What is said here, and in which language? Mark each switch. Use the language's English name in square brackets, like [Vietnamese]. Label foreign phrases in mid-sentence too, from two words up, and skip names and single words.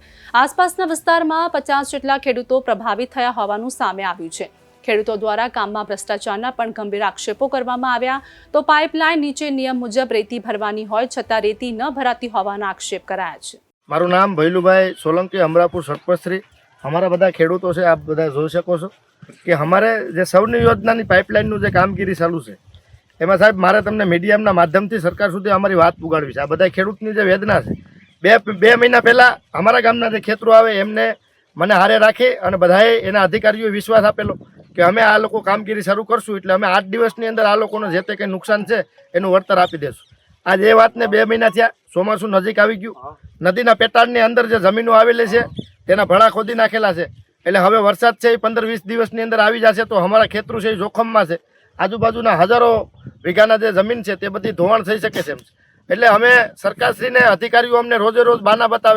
[Gujarati] આસપાસના વિસ્તારમાં 50 જેટલા ખેડૂતો પ્રભાવિત થયા હોવાનું સામે આવ્યું છે। ખેડૂતો દ્વારા કામમાં ભ્રષ્ટાચારના પણ ગંભીર આક્ષેપો કરવામાં આવ્યા। તો પાઇપલાઇન નીચે નિયમ મુજબ રેતી ભરવાની હોય છતાં રેતી ન ભરાતી હોવાના આક્ષેપ કરાયા છે। મારું નામ ભૈલુભાઈ સોલંકી, અમરાપુર સરપંચશ્રી। હમારા બધા ખેડૂતો સે આપ બધા જોઈ શકો છો કિ હમારે જે સૌની યોજનાની પાઇપલાઇનનું જે કામગીરી ચાલુ છે એમાં સાહેબ મારે તમને મીડિયમના માધ્યમથી સરકાર સુધી અમારી વાત પુગાડવી છે। આ બધા ખેડૂતની જે વેદના છે બે મહીના પહેલા અમારા ગામના જે ખેતરો આવે એમને મને હારે રાખી અને બધાએ એના અધિકારીઓએ વિશ્વાસ આપેલો કિ અમે આ લોકો કામગીરી શરૂ કરશું એટલે અમે 8 દિવસની અંદર આ લોકોને જે તે કંઈ નુકસાન છે એનું વળતર આપી દેશું। આજ એ વાતને 2 મહીના થયા, ચોમાસું નજીક આવી ગયું। નદીના પેટાળની અંદર જે જમીનો આવેલી છે તેના ભણા ખોદી નાખેલા છે, એટલે હવે વરસાદ છે એ 15-20 દિવસની અંદર આવી જશે તો અમારા ખેતરું છે એ જોખમમાં છે। આજુબાજુના હજારો વીઘાના જે જમીન છે તે બધી ધોવાણ થઈ શકે છે। એટલે અમે સરકારશ્રીને અધિકારીઓ અમને રોજે રોજ બાના બતાવે।